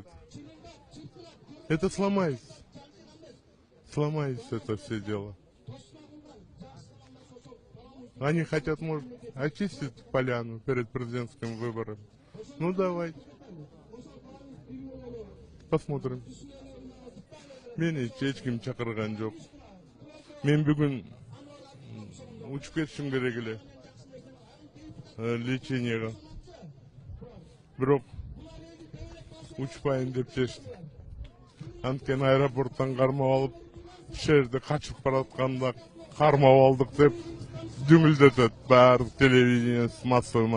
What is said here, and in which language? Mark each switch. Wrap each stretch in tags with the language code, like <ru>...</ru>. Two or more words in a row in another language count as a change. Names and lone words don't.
<ru>Это сломается. Сломается это все дело. Они хотят, может, очистить поляну перед президентским выбором. Ну, давайте. Посмотрим.</ru> <kk>Мені ешкім шақырған жоқ.</kk> <ky>Мен бүгін учып кетішім керек эле лечениеге. Бирок учпайын деп шештим. Анткени аэропорттан кармап алып, жерде качып баратканда кармап алдык деп дүңүлдөтөт баардык</ky> <ru>телевидение массовый.</ru>